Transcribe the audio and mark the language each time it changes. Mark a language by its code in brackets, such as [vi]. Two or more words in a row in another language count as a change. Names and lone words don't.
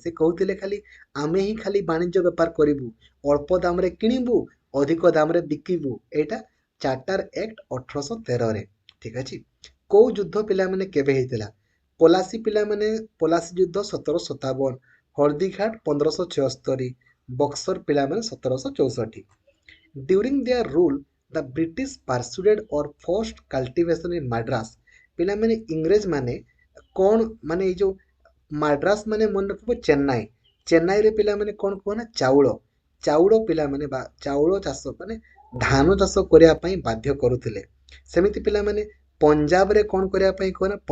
[or] ସେ କହୁଥିଲେ ଖାଲି ଆମେ ହିଁ ଖାଲି ବାଣିଜ୍ୟ ବେପାର କରିବୁ, ଅଳ୍ପ ଦାମରେ କିଣିବୁ, ଅଧିକ ଦାମରେ ବିକିବୁ। ଏଇଟା ଚାର୍ଟର ଆକ୍ଟ 1813 ଠିକ ଅଛି। କୋଉ ଯୁଦ୍ଧ ପିଲାମାନେ କେବେ ହେଇଥିଲା? ପଲାସି ପିଲାମାନେ ପଲାସି ଯୁଦ୍ଧ 1757, ହଳଦୀଘାଟ 1576, ବକ୍ସର ପିଲାମାନେ 1764। [en] During their rule, the British pursued or forced cultivation in Madras। [or] ପିଲାମାନେ ଇଂରେଜ ମାନେ କଣ ମାନେ ଏଇ ଯୋଉ ମାଡ୍ରାସ ମାନେ ମନେ ରଖିବ ଚେନ୍ନାଇରେ ପିଲାମାନେ କଣ କୁହ ନା ଚାଉଳ ପିଲାମାନେ ବା ଚାଉଳ ଚାଷ ମାନେ ଧାନ ଚାଷ କରିବା ପାଇଁ ବାଧ୍ୟ କରୁଥିଲେ। ସେମିତି ପିଲାମାନେ ପଞ୍ଜାବରେ କଣ କରିବା ପାଇଁ କୁହ ନା?